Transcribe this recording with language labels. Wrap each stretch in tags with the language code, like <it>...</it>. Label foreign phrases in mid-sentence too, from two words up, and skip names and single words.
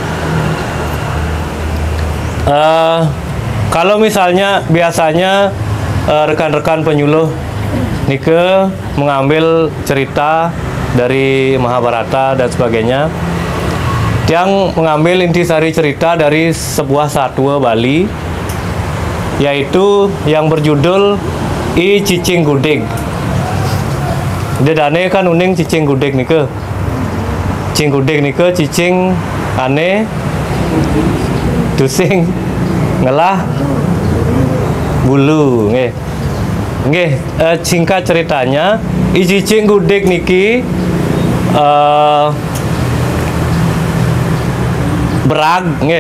<id>Kalau misalnya biasanya rekan-rekan penyuluh nike mengambil cerita dari Mahabharata dan sebagainya, yang mengambil intisari cerita dari sebuah satwa Bali, yaitu yang berjudul I Cicing Gudik.</id> <ban>Dedane kan uning cicing gudik nike. Cicing gudik nike cicing ane tusing ngelah bulu nggih. Nggih,</ban> <id>singkat ceritanya,</id> <ban>I Cicing Gudik niki berag nggih.</ban>